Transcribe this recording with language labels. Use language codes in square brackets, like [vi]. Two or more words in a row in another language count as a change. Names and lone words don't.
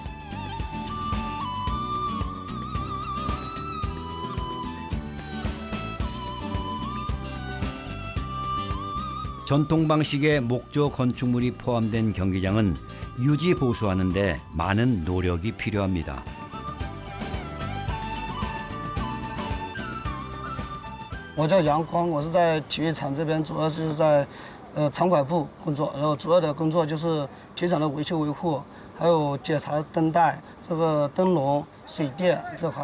[ko] 전통 방식의 목조 건축물이 포함된 경기장은 유지 보수하는 데 많은 노력이 필요합니다. [zh] 我叫杨光，我是在体育场这边，主要是在场馆部工作，然后主要的工作就是体育场的维修维护，还有检查灯带、这个灯笼、水电这块。